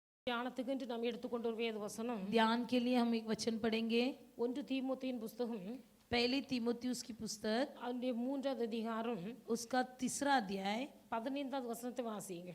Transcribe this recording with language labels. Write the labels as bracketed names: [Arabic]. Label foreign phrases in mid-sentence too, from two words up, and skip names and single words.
[Tamil] தியானத்துக்கு என்று நாம் எடுத்துக்கொண்ட ஒரு வேத வசனம் [Hindi] ध्यान के लिए हम एक वचन पढ़ेंगे। [Tamil] 1 தீமோத்தேயின் புஸ்தகம் [Hindi] पहली तीमुथियुस की पुस्तक [Tamil] அதனுடைய 3வது அதிகாரம் [Hindi] उसका 3रा अध्याय [Tamil] 15வது வசனத்தை வாசிங்க.